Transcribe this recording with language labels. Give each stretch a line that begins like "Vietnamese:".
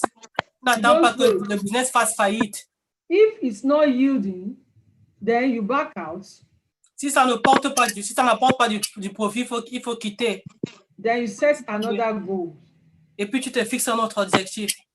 French: Tu n'attends pas que le business fasse faillite.
English: If it's not yielding, then you back out.
French: Si ça n'apporte pas du profit, il faut quitter.
English: Then you set another goal.
French: Et puis tu te fixes un autre objectif.